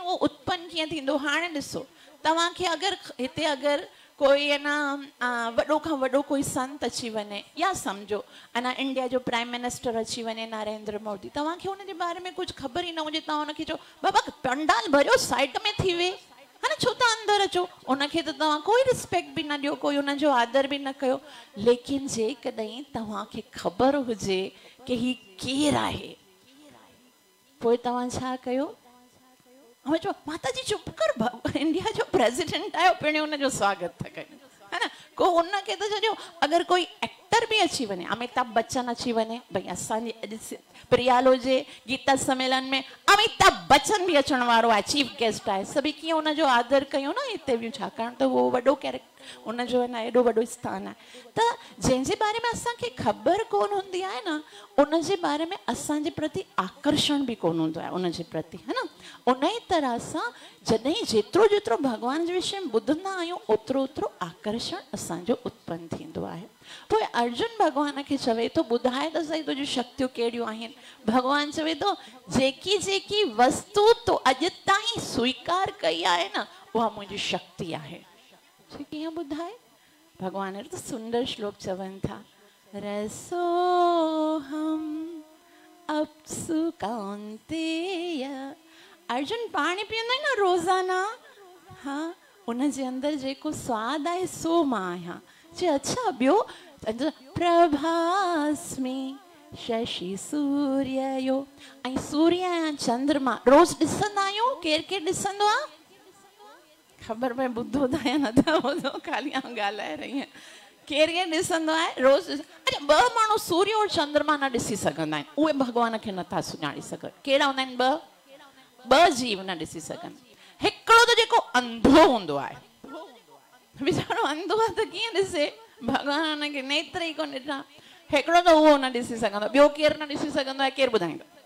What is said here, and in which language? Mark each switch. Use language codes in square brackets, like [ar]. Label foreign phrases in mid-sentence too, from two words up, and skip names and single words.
[sd] उहो उत्पन्न कीअं थींदो हाणे ॾिसो तव्हांखे अगरि हिते अगरि कोई आहे न वॾो खां वॾो कोई संत अची वञे या सम्झो अञा इंडिया जो [en] prime minister [sd] अची वञे नरेंद्र मोदी तव्हांखे हुनजे बारे में कुझु ख़बर ई न हुजे तव्हां हुनखे चओ बाबा पंडाल भरियो साइड में थी वे है न छो त अंदरि अचो उनखे त तव्हां कोई रिस्पेक्ट बि न ॾियो कोई उनजो आदर बि न कयो लेकिन जेकॾहिं तव्हांखे ख़बर हुजे की ही केरु आहे पोइ तव्हां छा कयो चो माता जी चुप कर इंडिया जो प्रेसिडेंट आयो पहिरियों उनजो स्वागत था कयूं है न को उनखे त छॾियो अगरि कोई एक्टर बि अची वञे अमिताभ बच्चन अची वञे भई असांजी अॼु प्रियालो जे गीता सम्मेलन में अमिताभ बच्चन बि अचण वारो आहे [en] chief guest [sd] आहे सभई कीअं उनजो आदर कयूं न हिते बि छाकाणि त उहो वॾो कैरेक्टर उनजो आहे न एॾो वॾो स्थान आहे त जंहिंजे बारे में असांखे ख़बर कोन हूंदी आहे न उनजे बारे में असांजे प्रति आकर्षण बि कोन हूंदो आहे उनजे प्रति है न उन ई तरह सां जॾहिं जेतिरो जेतिरो भॻवान जे विषय में ॿुधंदा आहियूं ओतिरो ओतिरो आकर्षण असांजो उत्पन्न थींदो आहे पोइ अर्जुन भॻवान खे चवे थो ॿुधाए त सही तुंहिंजूं शक्तियूं कहिड़ियूं आहिनि भॻवान चवे थो जेकी जेकी वस्तु तो अॼु ताईं स्वीकार कई आहे न उहा मुंहिंजी शक्ति आहे कीअं ॿुधाए भॻवान त सुंदर श्लोक चवनि था [sa] रसोहम अप्सु कौन्तेय [sd] अर्जुन पाणी पीअंदा आहिनि न रोज़ाना हा उनजे अंदरि जेको स्वादु आहे सो मां आहियां चए अच्छा ॿियो प्रभास्मि शशि सूर्यो ऐं सूर्य ऐं चंद्रमा रोज़ ॾिसंदा आहियूं केरु केरु ॾिसंदो आहे ख़बर पए ॿुधो त या नथा ॿुधो ख़ाली आउं ॻाल्हाए रही आहियां केरु केरु ॾिसंदो आहे रोज़ अच्छा 2 माण्हू सूर्य और चंद्रमा न ॾिसी सघंदा आहिनि उहे भॻवान खे नथा सुञाणे सघनि कहिड़ा हूंदा आहिनि 2 जीव न ॾिसी सघनि हिकिड़ो त जेको अंधो हूंदो आहे वीचारो अंधो आहे त कीअं ॾिसे भॻवान खे नेत्र ई कोन ॾिठा हिकिड़ो त उहो न ॾिसी सघंदो ॿियो केरु न ॾिसी सघंदो आहे केरु ॿुधाईंदो